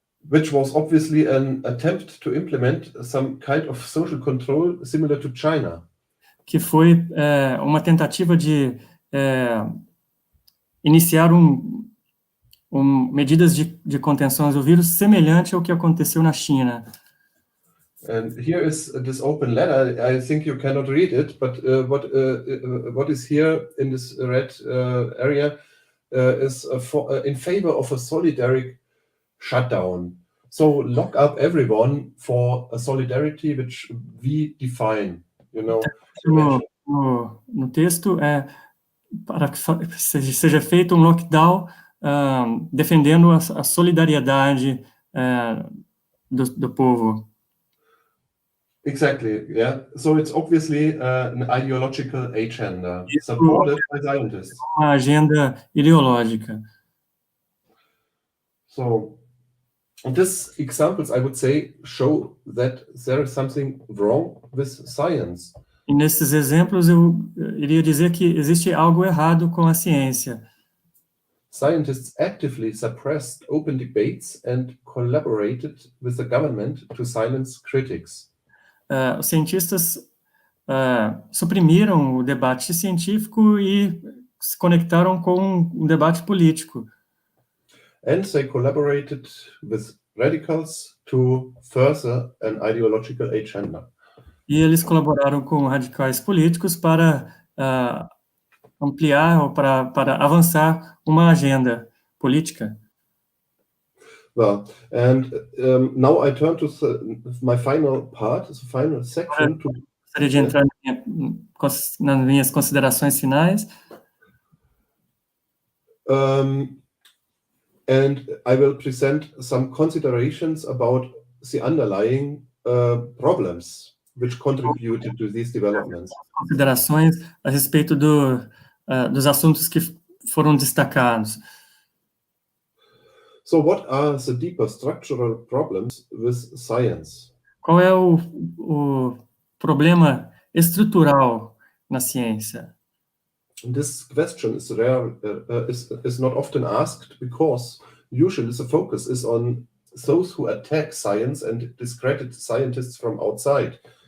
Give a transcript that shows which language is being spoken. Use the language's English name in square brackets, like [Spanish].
[English] Which was obviously an attempt to implement some kind of social control similar to China. [Portuguese] Que foi uma tentativa de iniciar medidas de contenção do vírus semelhante ao que aconteceu na China. [English] And here is this open letter. I think you cannot read it, but what is here in this red area is in favor of a solidary shutdown. So lock up everyone for a solidarity which we define. [Portuguese] No texto para que seja feito um lockdown defendendo a solidariedade do povo. [English] Exactly, yeah. So it's obviously an ideological agenda supported by scientists. [Portuguese] Uma agenda ideológica. [English] So these examples, I would say, show that there is something wrong with science. [Portuguese] E nesses exemplos eu iria dizer que existe algo errado com a ciência. [English] Scientists actively suppressed open debates and collaborated with the government to silence critics. [Portuguese] Os cientistas suprimiram o debate científico e se conectaram com um debate político. [English] And they collaborated with radicals to further an ideological agenda. [Portuguese] E eles colaboraram com radicais políticos para ampliar ou para avançar uma agenda política. [English] Well, and now I turn to my final part, the final section. [Portuguese] Gostaria de entrar nas minhas considerações finais. [English] And I will present some considerations about the underlying problems which contributed to these developments. [Portuguese] Considerações a respeito dos assuntos que foram destacados. [English] So what are the deeper structural problems with science? [Portuguese] Qual é o problema estrutural na ciência? [English] This question is rare, is not often asked because usually the focus is on those who attack science and discredit scientists from outside.